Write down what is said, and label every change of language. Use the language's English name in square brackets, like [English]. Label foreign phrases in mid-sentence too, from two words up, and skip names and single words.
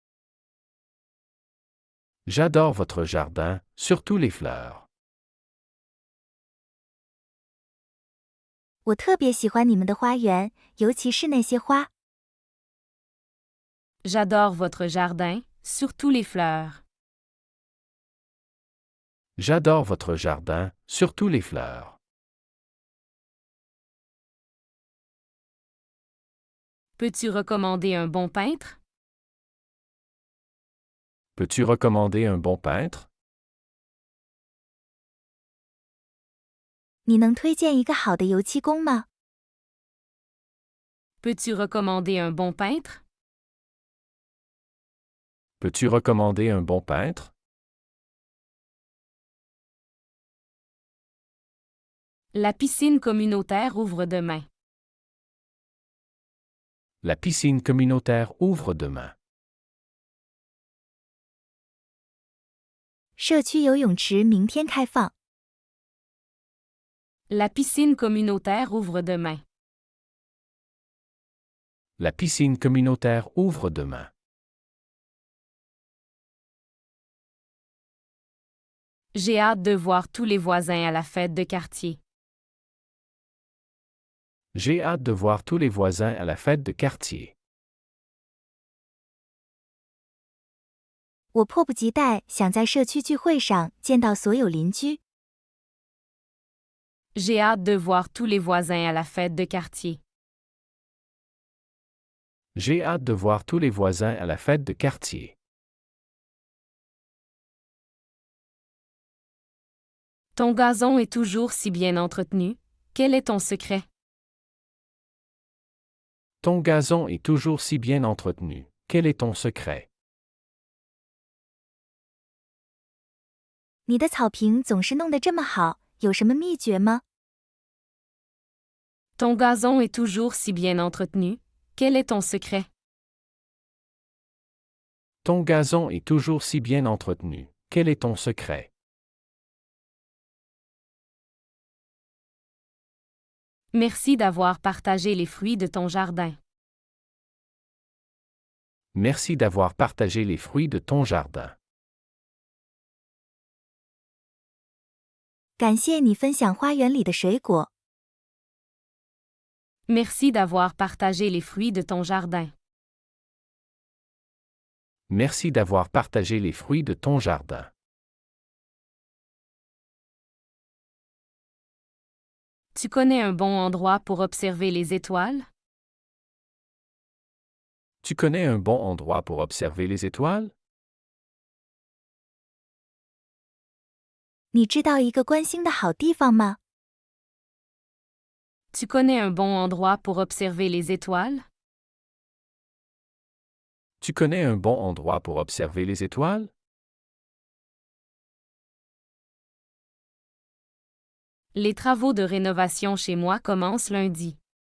[French] J'adore votre jardin, surtout les fleurs. [Chinese] 我特别喜欢你们的花园，尤其是那些花。 [French] J'adore votre jardin, surtout les fleurs. J'adore votre jardin, surtout les fleurs. Peux-tu recommander un bon peintre? Peux-tu recommander un bon peintre? [Chinese] 你能推荐一个好的油漆工吗？ [French] Peux-tu recommander un bon peintre? Peux-tu recommander un bon peintre? La piscine communautaire ouvre demain. La piscine communautaire ouvre demain. [Chinese] 社区游泳池明天开放。 [French] La piscine communautaire ouvre demain. La piscine communautaire ouvre demain. J'ai hâte de voir tous les voisins à la fête de quartier. J'ai hâte de voir tous les voisins à la fête de quartier. [Chinese] 我迫不及待想在社区聚会上见到所有邻居。 [French] J'ai hâte de voir tous les voisins à la fête de quartier. J'ai hâte de voir tous les voisins à la fête de quartier. Ton gazon est toujours si bien entretenu. Quel est ton secret? Ton gazon est toujours si bien entretenu. Quel est ton secret? [Chinese] 你的草坪总是弄得这么好，有什么秘诀吗？ [French] Ton gazon est toujours si bien entretenu. Quel est ton secret? Ton gazon est toujours si bien entretenu. Quel est ton secret? Merci d'avoir partagé les fruits de ton jardin. Merci d'avoir partagé les fruits de ton jardin. [Chinese] 感谢你分享花园里的水果。 [French] Merci d'avoir partagé les fruits de ton jardin. Merci d'avoir partagé les fruits de ton jardin. Tu connais un bon endroit pour observer les étoiles? Tu connais un bon endroit pour observer les étoiles? [Chinese] 你知道一个观星的好地方吗？ [French] Tu connais un bon endroit pour observer les étoiles? Tu connais un bon endroit pour observer les étoiles? Les travaux de rénovation chez moi commencent lundi.